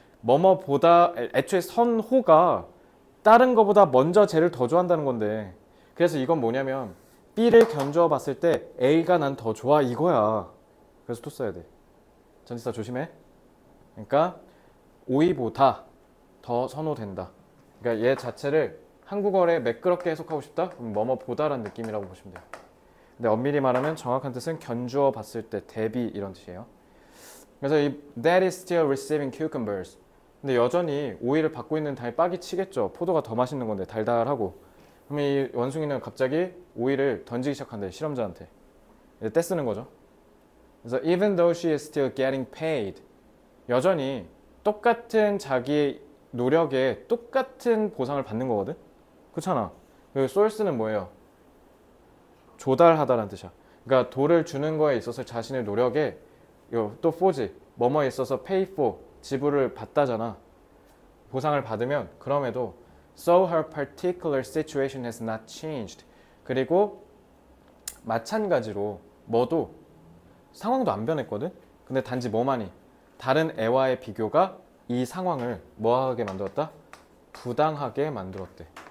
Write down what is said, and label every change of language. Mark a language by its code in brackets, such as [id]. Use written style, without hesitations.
[ko] 뭐뭐보다 애초에 선호가 다른 거보다 먼저 쟤를 더 좋아한다는 건데, 그래서 이건 뭐냐면 B를 견주어 봤을 때 A가 난 더 좋아 이거야. 그래서 to 써야 돼. 전치사 조심해. 그러니까 오이보다 더 선호된다. 그러니까 얘 자체를 한국어에 매끄럽게 해석하고 싶다? 그럼 뭐뭐보다라는 느낌이라고 보시면 돼요. 근데 엄밀히 말하면 정확한 뜻은 견주어 봤을 때 대비 이런 뜻이에요. 그래서 이 [en] that is still receiving cucumbers. [ko] 근데 여전히 오이를 받고 있는 당연히 빡이 치겠죠. 포도가 더 맛있는 건데 달달하고. 그러면 이 원숭이는 갑자기 오이를 던지기 시작한대, 실험자한테. 떼쓰는 거죠. 그래서 [en] even though she is still getting paid, [ko] 여전히 똑같은 자기의 노력에 똑같은 보상을 받는 거거든. 그렇잖아. 그 source는 뭐예요? 조달하다라는 뜻이야. 그러니까 돌을 주는 거에 있어서 자신의 노력에 또 for지, 뭐뭐에 있어서 pay for, 지불을 받다잖아. 보상을 받으면 그럼에도 [en] so her particular situation has not changed. [ko] 그리고 마찬가지로 뭐도 상황도 안 변했거든. 근데 단지 뭐만이 다른 애와의 비교가 이 상황을 뭐하게 만들었다? 부당하게 만들었대.